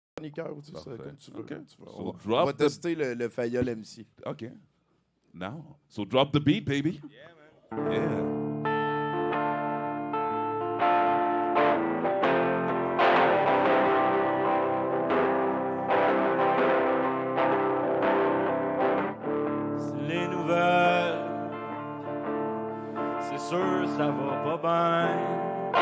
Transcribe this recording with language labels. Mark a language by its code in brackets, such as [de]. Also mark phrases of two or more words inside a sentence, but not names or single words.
[fr] cœurs, ou tu sais, Parfait. comme tu veux. OK. Comme tu veux. So On va tester le Fayol MC. [en] OK. Now. So drop the beat, baby. Yeah, man. Yeah. [fr] Les nouvelles, c'est sûr ça va pas bien.